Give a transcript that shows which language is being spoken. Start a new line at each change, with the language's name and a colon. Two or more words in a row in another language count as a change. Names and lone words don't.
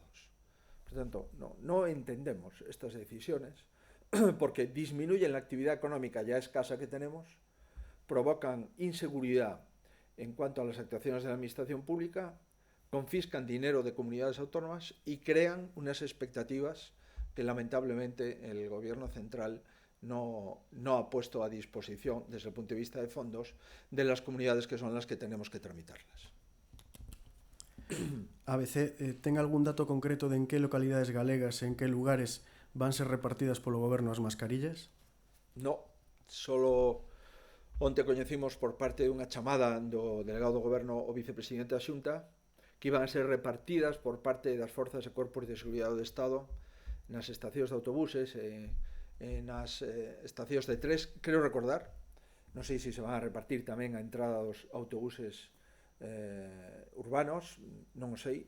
Spanish: Por tanto, no entendemos estas decisiones porque disminuyen la actividad económica ya escasa que tenemos, provocan inseguridad en cuanto a las actuaciones de la administración pública, confiscan dinero de comunidades autónomas y crean unas expectativas que lamentablemente el Gobierno central no ha puesto a disposición desde el punto de vista de fondos de las comunidades que son las que tenemos que tramitarlas.
Galician: ABC, ten algún dato concreto de en que localidades galegas e en que lugares van ser repartidas polo Goberno as mascarillas? No, solo onte coñecimos por parte dunha chamada do delegado do Goberno o vicepresidente da Xunta que iban a ser repartidas por parte das forzas e corpos de seguridade do Estado nas estacións de autobuses e nas estacións de tres, creo recordar, non sei se se van a repartir tamén a entrada dos autobuses urbanos, non o sei.